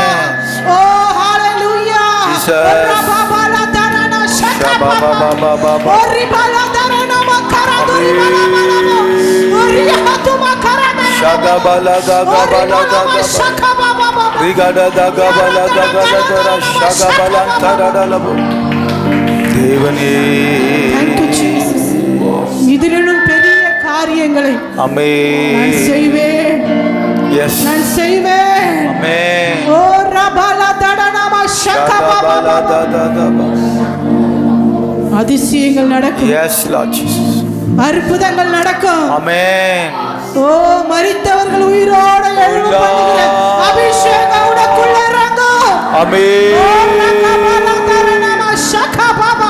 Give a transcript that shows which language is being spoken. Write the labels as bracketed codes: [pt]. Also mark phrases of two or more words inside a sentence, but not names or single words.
[ta] ஓ ஹalleluya. ரபாபாலா தரனா ஷகபாபா. ஓரிபாலா தரனா மகரதுரி பாலாபாலா. ஓரியஹதுமா கரனா. Shagabala gagabala gagabala. ஷகபாபா. Rigada gagabala gagala dara shagabala taradalu. தேவனே. [en] Thank you Jesus. [ta] இதிலும் பெரிய காரியங்களை நான் ஆமென். செய்வேன். [en] Yes. [ta] நான் செய்வேன். ஆமென். ஓ ரபாலா தடனமா ஷகபாபா. Shagabala da da da. அதிசயங்கள் நடக்கும். [en] Yes Lord Jesus. [ta] அற்புதங்கள் நடக்கும். ஆமென். ஓ மரித்தவர்கள் உயிரோடு எழும்புகிற அபிஷேகம் உனக்குள்ள இறங்கும். ஆமென். ஓ ரபாலா தடனமா ஷகபாபா.